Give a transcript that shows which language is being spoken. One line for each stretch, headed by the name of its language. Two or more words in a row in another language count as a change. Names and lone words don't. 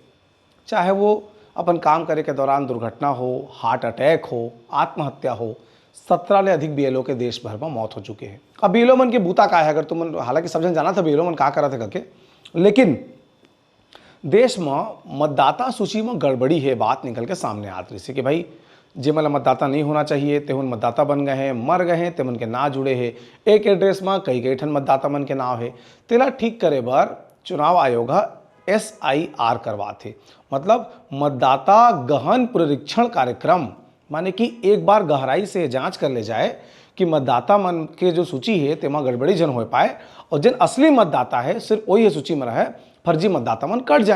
Chhattisgarhi: चाहे वो अपन काम करे के दौरान दुर्घटना हो, हार्ट अटैक हो, आत्महत्या हो, 17 ले अधिक बीएलओ के देश भर में मौत हो चुके हैं। अब बीएलओ मन के बूता का है, अगर तुम हालांकि सब जन जाना था बीएलओ मन का करा थे करके, लेकिन देश में मतदाता सूची में गड़बड़ी है। बात निकल के सामने आती रही कि भाई जे मतलब मतदाता नहीं होना चाहिए तेहन मतदाता बन गए हैं, मर गए हैं, तेमन के ना जुड़े हैं। एक एड्रेस में कई ठन मतदाता मन के नाव है। तेला ठीक करे बर चुनाव आयोग SIR करवाते, मतलब मतदाता गहन पुनरीक्षण कार्यक्रम, माने कि एक बार गहराई से जांच कर ले जाए कि मतदाता मन के जो सूची है तेमा गड़बड़ी जन हो पाए और जिन असली मतदाता है सिर्फ वही सूची में रहे, फर्जी मतदाता मन कट जाए।